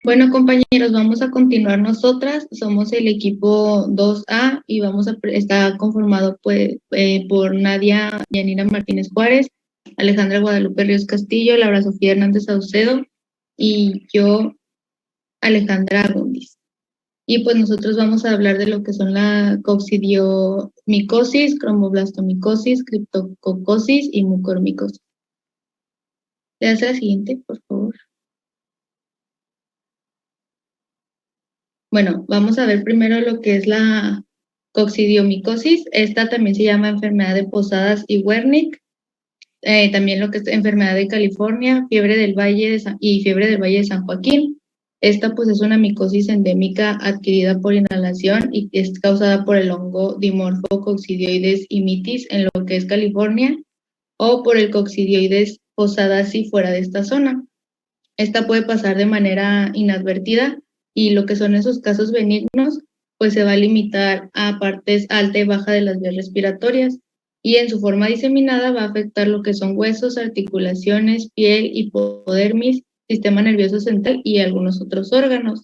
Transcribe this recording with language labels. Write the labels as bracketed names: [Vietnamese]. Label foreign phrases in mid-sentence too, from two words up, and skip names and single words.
[Spanish] Bueno, compañeros, vamos a continuar nosotras. Somos el equipo 2A y está conformado por Nadia Yanira Martínez Juárez, Alejandra Guadalupe Ríos Castillo, Laura Sofía Hernández Saucedo y yo, Alejandra Agundis. Y pues nosotros vamos a hablar de lo que son la coccidiomicosis, cromoblastomicosis, criptococosis y mucormicosis. ¿Le das la siguiente, por favor? Bueno, vamos a ver primero lo que es la coccidiomicosis. Esta también se llama enfermedad de Posadas y Wernicke. También lo que es enfermedad de California, fiebre del Valle y fiebre del Valle de San Joaquín. Esta pues es una micosis endémica adquirida por inhalación y que es causada por el hongo Dimorpho coccidioides imitis en lo que es California o por el coccidioides posadasi fuera de esta zona. Esta puede pasar de manera inadvertida y lo que son esos casos benignos, pues se va a limitar a partes alta y baja de las vías respiratorias y en su forma diseminada va a afectar lo que son huesos, articulaciones, piel, hipodermis, sistema nervioso central y algunos otros órganos.